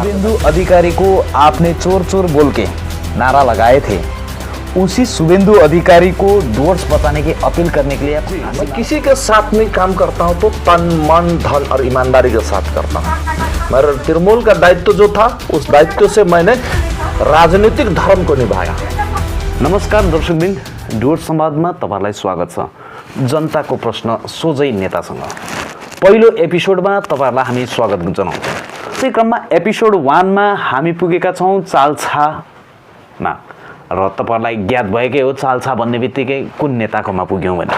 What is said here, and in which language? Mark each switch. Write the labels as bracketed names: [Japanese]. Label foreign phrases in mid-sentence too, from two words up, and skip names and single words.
[Hindi] शुभेंदु अधिकारी को आपने चोर चोर बोल के नारा लगाए थे, उसी शुभेंदु अधिकारी को डुवर्स बताने की अपील करने के लिए मैं किसी के साथ में काम करता हूं तो तन मन धन और ईमानदारी के साथ करता हूं। मेरा तृणमूल का दायित्व जो था उस दायित्व से मैंने राजनीतिक धर्म को निभाया। [Nepali] नमस्कार दर्शकबिन, डुवर्स संवादमा तपाईलाई स्वागत छ। जनताको प्रश्न सोझै नेतासँग पहिलो एपिसोडमा तपाईहरुलाई हामी स्वागत जनाउँछौँ। त्यसै क्रममा एपिसोड 1 मा हामी पुगेका छौँ चाल्छामा, र तपाईहरुलाई ज्ञात भएकै हो चाल्छा भन्ने बित्तिकै कुन नेताकोमा पुग्यौँ भनेर।